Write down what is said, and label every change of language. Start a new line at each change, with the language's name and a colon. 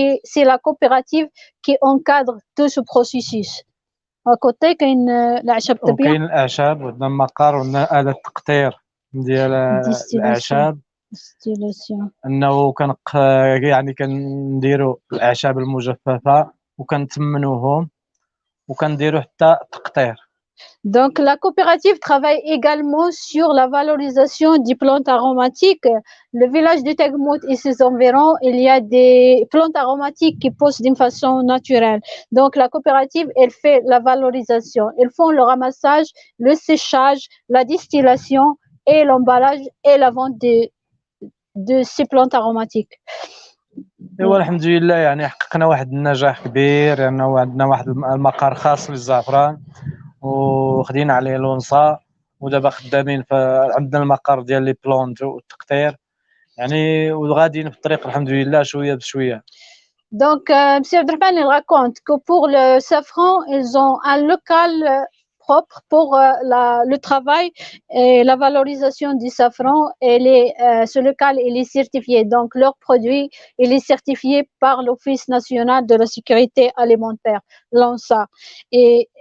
French: C'est la coopérative qui encadre tout ce processus. À côté,
Arabic: كاين الأعشاب الطبية. وكاين الأعشاب وعندنا المقر وعندنا آلة التقطير ديال الأعشاب. أنه يعني كنديروا الأعشاب المجففة وكنتمنوهم وكنديروا حتى تقطير.
French: Donc la coopérative travaille également sur la valorisation des plantes aromatiques. Le village de Tagmout et ses environs, il y a des plantes aromatiques qui poussent d'une façon naturelle. Donc la coopérative, elle fait la valorisation. Ils font le ramassage, le séchage, la distillation et l'emballage et la vente de ces plantes aromatiques.
Arabic: ايوا الحمد لله يعني حققنا واحد النجاح كبير لانه يعني عندنا واحد المقر خاص للزعفران وخدينا عليه لونصا ودابا خدامين عندنا المقر ديال لي بلونت والتقطير يعني وغاديين في الطريق الحمد لله شويه بشويه.
French: Donc M. Abdelrahman il raconte que pour le safran ils ont un local propre pour le travail et la valorisation du safran et ce local il est certifié, donc leur produit il est certifié par l'Office national de la sécurité alimentaire, l'ONSA, et